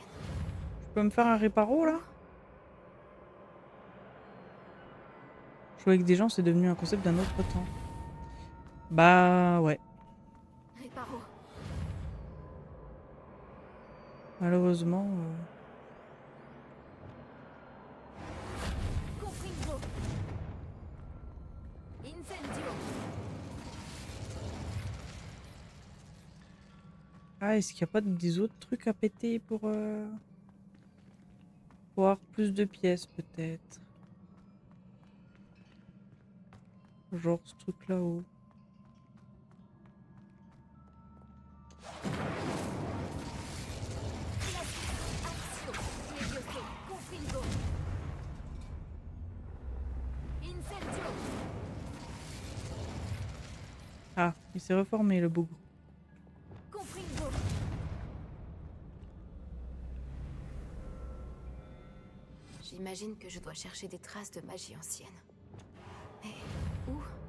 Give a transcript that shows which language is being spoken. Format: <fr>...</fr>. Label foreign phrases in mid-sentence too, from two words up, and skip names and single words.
<fr>je peux me faire un réparo là? Jouer avec des gens, c'est devenu un concept d'un autre temps. Bah ouais, Réparo. malheureusement. Confringo. Incendio. Ah, est-ce qu'il n'y a pas des autres trucs à péter pour avoir plus de pièces peut-être? Genre ce truc là-haut. Axio. Levioso. Confringo. Incendio. Ah, il s'est reformé le bougre. Confringo. J'imagine que je dois chercher des traces de magie ancienne. Mais où?</fr>